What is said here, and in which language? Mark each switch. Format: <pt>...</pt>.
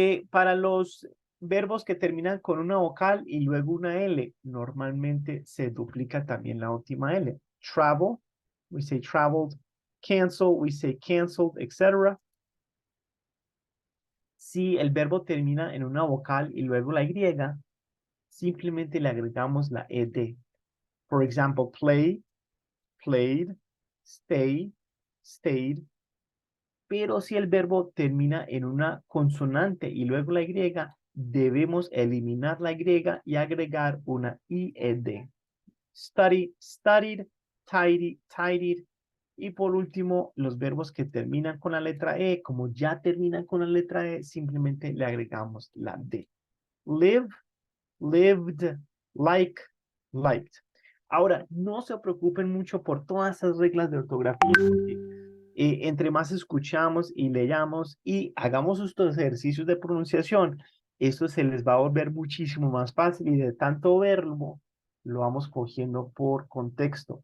<es>Para los verbos que terminan con una vocal y luego una L, normalmente se duplica también la última L.</es> <en>Travel, we say traveled. Cancel, we say canceled, etc.</en> <es>Si el verbo termina en una vocal y luego la Y, simplemente le agregamos la ED.</es> <en>For example, play, played, stay, stayed.</en> <es>Pero si el verbo termina en una consonante y luego la Y, debemos eliminar la Y y agregar una IED.</es> <en>Study, studied, tidy, tidied.</en> <es>Y por último, los verbos que terminan con la letra E, como ya terminan con la letra E, simplemente le agregamos la D.</es> <en>Live, lived, like, liked.</en> <es>Ahora, no se preocupen mucho por todas esas reglas de ortografía, porque entre más escuchamos y leamos y hagamos estos ejercicios de pronunciación, esto se les va a volver muchísimo más fácil, y de tanto verlo, lo vamos cogiendo por contexto.</es>